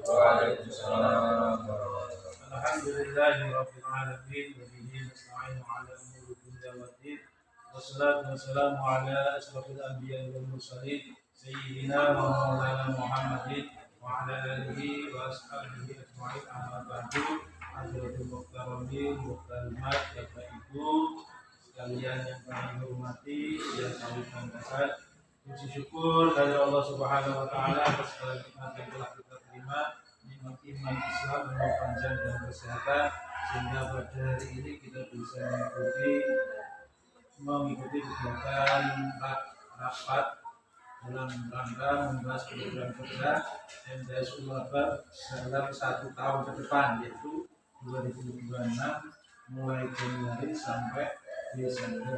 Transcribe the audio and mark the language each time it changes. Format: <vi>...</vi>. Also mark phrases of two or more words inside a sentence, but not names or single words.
<ar>وعليكم السلام ورحمة الله الحمد لله رب العالمين وبه نستعين على أمور الدنيا والدين. والصلاة والسلام على أشرف الأنبياء والمرسلين سيدنا ومولانا محمد وعلى آله وأصحابه أجمعين. أما بعد. حاضرين محترمين محترمات,</ar> <id>Bapak Ibu sekalian yang kami hormati, yang kami banggakan. Puji syukur dari Allah</id> <ar>سبحانه وتعالى</ar> <id>atas segala nikmat yang telah kita terima, nikmat iman Islam, umur panjang dan kesehatan, sehingga pada hari ini kita bisa mengikuti kegiatan rapat dalam rangka membahas program kerja MTS Ulaba dalam 1 tahun ke depan, yaitu 2026 mulai Januari sampai Desember.</id>